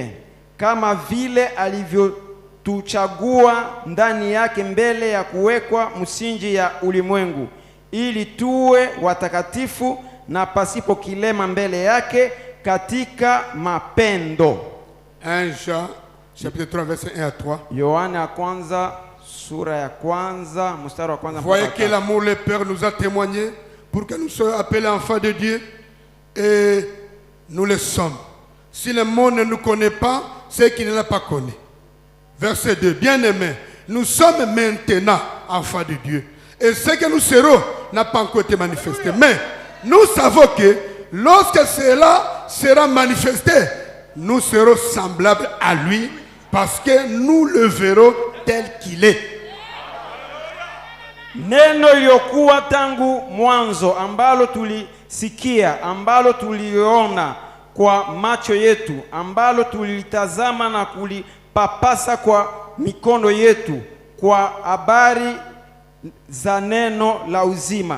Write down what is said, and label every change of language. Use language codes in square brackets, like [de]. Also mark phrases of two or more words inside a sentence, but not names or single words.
[sw] Kama vile alivyotuchagua ndani yake mbele ya kuwekwa msingi ya ulimwengu, ili tuwe watakatifu na pasipo kilema mbele yake katika mapendo. [fr] 1 Jean chapitre 3 verset 1 à 3. [sw] Yohana kwanza sura ya kwanza mstari wa kwanza. [fr] Voyez que l'amour le Père nous a témoigné pour que nous soyons appelés enfants de Dieu, et nous le sommes. Si le monde ne nous connaît pas, c'est qu'il ne l'a pas connu. Verset 2. Bien-aimés, nous sommes maintenant enfants de Dieu. Et ce que nous serons n'a pas encore été manifesté. Mais nous savons que lorsque cela sera manifesté, nous serons semblables à lui parce que nous le verrons tel qu'il est. [sw] Neno liyokuwa tangu mwanzo ambalo tulisikia, ambalo tuliona kwa macho yetu, ambalo tulitazama na kulipapasa kwa mikono yetu, kwa habari za neno la uzima.